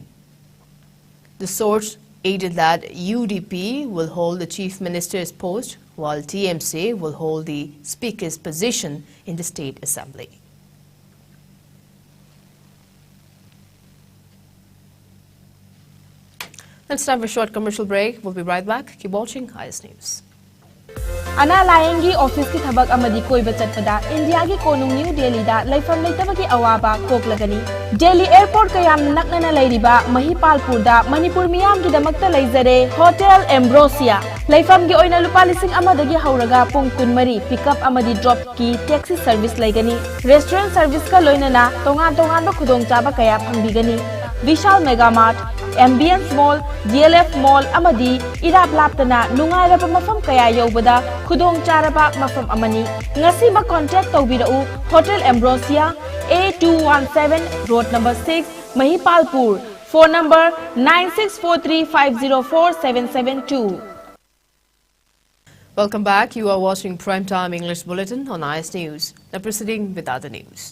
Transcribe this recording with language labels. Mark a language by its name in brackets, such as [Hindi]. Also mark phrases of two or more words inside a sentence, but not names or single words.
[English] The source added that UDP will hold the Chief Minister's post, while TMC will hold the Speaker's position in the State Assembly. It's time for a short commercial break. We'll be right back. Keep watching IS News. [Manipuri] Ana Layengi office ki thabak amadi koi bachat pada India ki konung New Delhi da laifam laitaba ki awaba kok lagani. Delhi airport kayam naknana lairiba Mahipalpur da Manipur miyam ki damakta laizare Hotel Ambrosia. Laifam ki oina lupa lising amadagi hauraga pung kunmari pickup amadi drop ki [English] taxi service [Manipuri] laigani. [English] Restaurant service [Manipuri] ka loinana tongan ba khudong chaba kaya phangbigani. Vishal Mega Mart, Ambience Mall, DLF Mall amadi irap laptana nungairaba mafam kaya yobada khudong charaba mafam amani. Ngasi ma contact tawbirau Hotel Ambrosia A217 Road number 6 Mahipalpur. [English] Phone number 9643504772. Welcome back. You are watching Primetime English Bulletin on IS News. Now proceeding with other news.